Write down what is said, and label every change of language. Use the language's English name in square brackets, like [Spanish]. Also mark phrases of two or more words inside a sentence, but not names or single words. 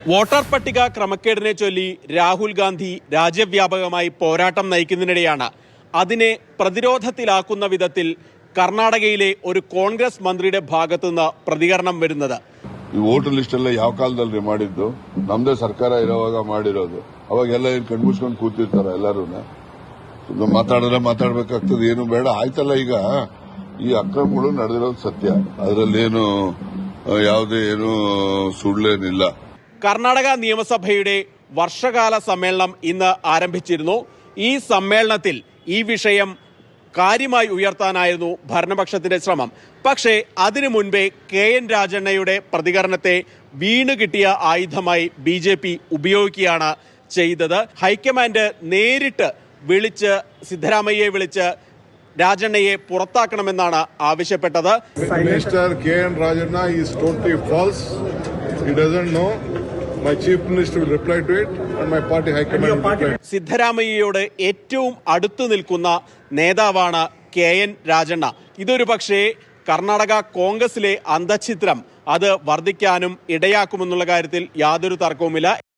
[Malayalam] വോട്ടർ പട്ടിക ക്രമക്കേടിനെ ചൊല്ലി രാഹുൽ ഗാന്ധി രാജ്യവ്യാപകമായി പോരാട്ടം നയിക്കുന്നതിനിടെയാണ് അതിനെ പ്രതിരോധത്തിലാക്കുന്ന വിധത്തിൽ ಕರ್ನಾಟಕയിലെ ഒരു കോൺഗ്രസ് മന്ത്രിയുടെ ഭാഗത്തുനിന്ന് പ്രതികരണം വരുന്നത്. [Kannada] ಈ ವೋಟರ್ ಲಿಸ್ಟ್ ಎಲ್ಲ ಯಾವ ಕಾಲದಲ್ಲಿ ಮಾಡಿದ್ದು? ನಮ್ದೇ ಸರ್ಕಾರ ಇರುವಾಗ ಮಾಡಿರೋದು. ಅವಾಗೆಲ್ಲ ಕಣ್ಮುಚ್ಕೊಂಡು ಕೂತಿರ್ತಾರ ಎಲ್ಲರೂ. ಮಾತಾಡಬೇಕಾಗ್ತದೆ, ಏನು ಬೇಡ ಆಯ್ತಲ್ಲ. ಈಗ ಈ ಅಕ್ರಮಗಳು ನಡೆದಿರೋದು ಸತ್ಯ, ಅದರಲ್ಲೇನು ಯಾವುದೇ ಏನು ಸುಳ್ಳೇನಿಲ್ಲ. [Malayalam] കർണാടക നിയമസഭയുടെ വർഷകാല സമ്മേളനം ഇന്ന് ആരംഭിച്ചിരുന്നു. ഈ സമ്മേളനത്തിൽ ഈ വിഷയം കാര്യമായി ഉയർത്താനായിരുന്നു ഭരണപക്ഷത്തിന്റെ ശ്രമം. പക്ഷേ അതിനു മുൻപേ KN രാജണ്ണയുടെ പ്രതികരണത്തെ വീണ് കിട്ടിയ ആയുധമായി BJP ഉപയോഗിക്കുകയാണ് ചെയ്തത്. ഹൈക്കമാൻഡ് നേരിട്ട് വിളിച്ച് സിദ്ധരാമയ്യയെ വിളിച്ച് രാജണ്ണയെ പുറത്താക്കണമെന്നാണ് ആവശ്യപ്പെട്ടത്. [English] Minister KN Rajanna is totally false. He doesn't know. My chief minister will reply to it and my party high command will reply. [Malayalam] സിദ്ധരാമയ്യയോട് ഏറ്റവും അടുത്തു നിൽക്കുന്ന നേതാവാണ് KN രാജണ്ണ. ഇതൊരു പക്ഷേ കർണാടക കോൺഗ്രസിലെ അന്തഛിദ്രം അത് വർദ്ധിക്കാനും ഇടയാക്കുമെന്നുള്ള കാര്യത്തിൽ യാതൊരു തർക്കവുമില്ല.